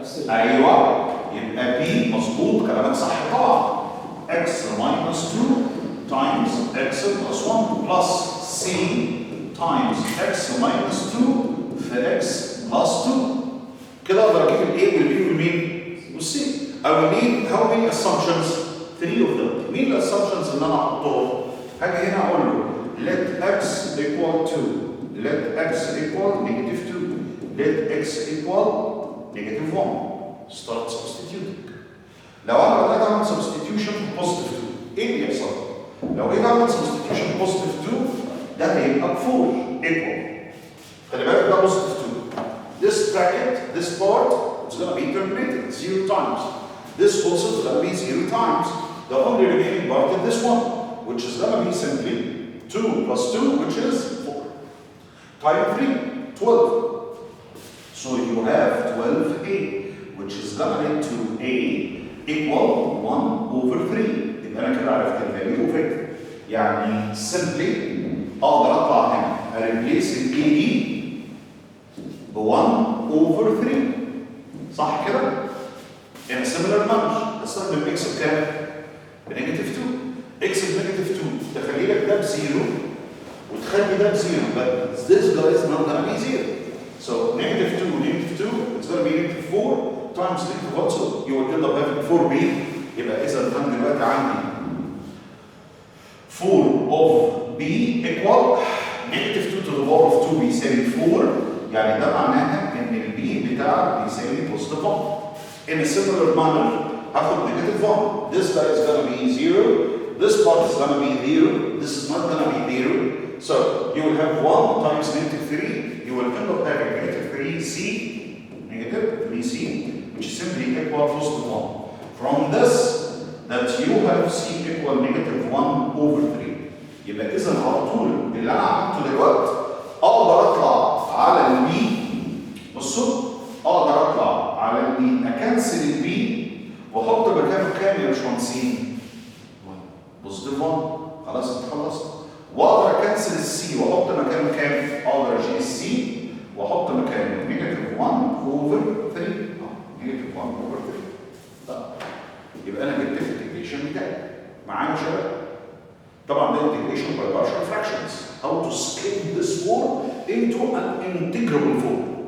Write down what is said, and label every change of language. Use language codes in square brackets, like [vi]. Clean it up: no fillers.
[ar] ايوه يبقى b مظبوط كلامك صح طبعا [en] x minus 2 times x plus 1 plus c times x minus 2 [ar] في x plus 2 كده اقدر اجيب ال a وال b وال مين؟ وال c. [en] I will need how many assumptions? 3 of them. [ar] مين الاسامبشنز اللي انا هحطهم؟ هاجي هنا اقول له [en] let x equal 2 let x equal negative 2 let x equal negative 1 start substituting. [ar] لو انا بدات اعمل substitution positive 2 ايه اللي يحصل؟ لو جيت اعمل substitution positive 2 ده هيبقى 4 equal. خلي بالك ده positive 2. [en] This bracket, this part, it's going to be terminated 0 times. This also is going to be 0 times. The only remaining part is this one, which is going to be simply 2 plus 2, which is 4. Time 3, 12. So you have 12a, which is going to lead to a equal 1 over 3. [ar] يبقى انا كده عرفت الفاليو اوف it. يعني simply اقدر اطلع هنا اريبليس ال a دي ب 1 over 3. صح كده؟ [en] In a similar manner [ar] استخدم x بكام؟ بنيجاتيف 2. x بنيجاتيف 2 تخلي لك ده بزيرو وتخلي ده بزيرو [en] but this guy is not gonna be 0. So negative 2 it's gonna be negative 4 times negative 1 so you will end up having 4b. [ar] يبقى إذا أنا دلوقتي عندي [en] 4 of b equal negative 2 to the power of 2 [ar] بيساوي 4 يعني ده معناها إن الb بتاعك بيساوي positive 1. [en] In a similar manner [ar] هاخد [en] negative 1. This guy is gonna be 0. This part is gonna be 0. This is not gonna be 0. So you will have 1 times negative 3. You will end up having negative 3c, negative 3c, which is simply equal positive 1. From this, that you have c equal negative 1 over 3. [ar] يبقى إذا على طول اللي أنا عملته دلوقتي أقدر أطلع على البي. بصوا أقدر أطلع على البي أكنسل البي وأحط مكانه كام يا باشمهندسين؟ بوزيتيف 1. خلاص أنت خلصت. وأقدر أكنسل السي وأحط مكانه كام؟ أقدر أشيل السي وأحط مكانه نيجاتيف 1 أوفر 3. نيجاتيف 1 أوفر 3. طيب يبقى أنا جبت الانتجريشن بتاعي. معايا شباب؟ طبعا ده integration by partial fractions. [en] How to scale this form into an integrable form.